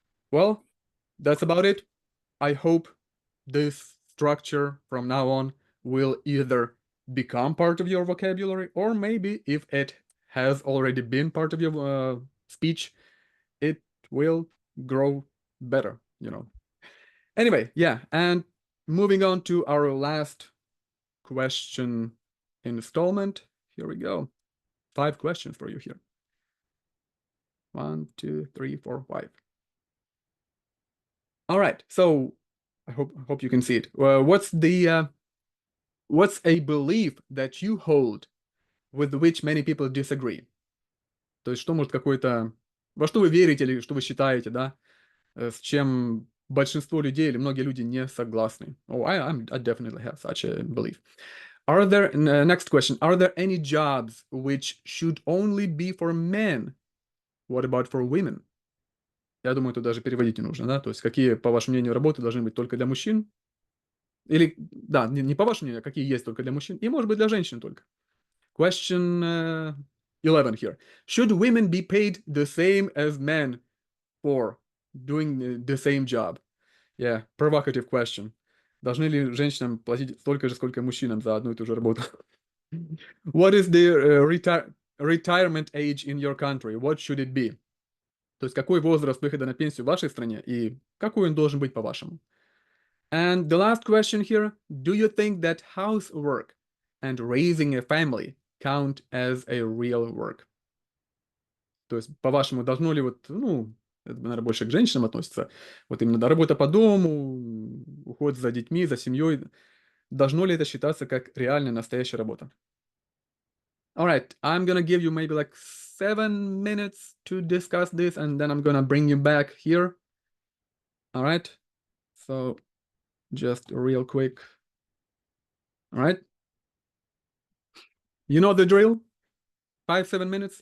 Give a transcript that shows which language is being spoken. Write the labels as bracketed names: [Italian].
[English] Well, that's about it. I hope this structure from now on will either become part of your vocabulary, or maybe if it has already been part of your speech, it will grow better, Anyway, yeah, and moving on to our last question installment. Here we go. 5 questions for you here. 1, 2, 3, 4, 5. All right. So I hope you can see it. What's a belief that you hold with which many people disagree? [Russian] То есть что может какой-то... Во что вы верите или что вы считаете, да? С чем большинство людей или многие люди не согласны. [English] Oh, I definitely have such a belief. Are there, next question, are there any jobs which should only be for men? What about for women? [Russian] Я думаю, тут даже переводить не нужно, да? То есть какие, по вашему мнению, работы должны быть только для мужчин? Или, да, не по вашему мнению, а какие есть только для мужчин? И, может быть, для женщин только. [English] Question 11 here. Should women be paid the same as men for doing the same job? Yeah, provocative question. [Russian] Должны ли женщинам платить столько же, сколько мужчинам за одну и ту же работу? [English] What is the retirement age in your country? What should it be? [Russian] То есть какой возраст выхода на пенсию в вашей стране и какой он должен быть по-вашему? [English] And the last question here, do you think that housework and raising a family count as a real work? [Russian] То есть, по-вашему, должно ли вот, ну, это, наверное, больше к женщинам относится, вот именно работа по дому, уход за детьми, за семьей, должно ли это считаться как реальная настоящая работа? [English] All right, I'm gonna give you maybe like 7 minutes to discuss this, and then I'm gonna bring you back here. All right, so just real quick. All right, you know the drill. 5-7 minutes.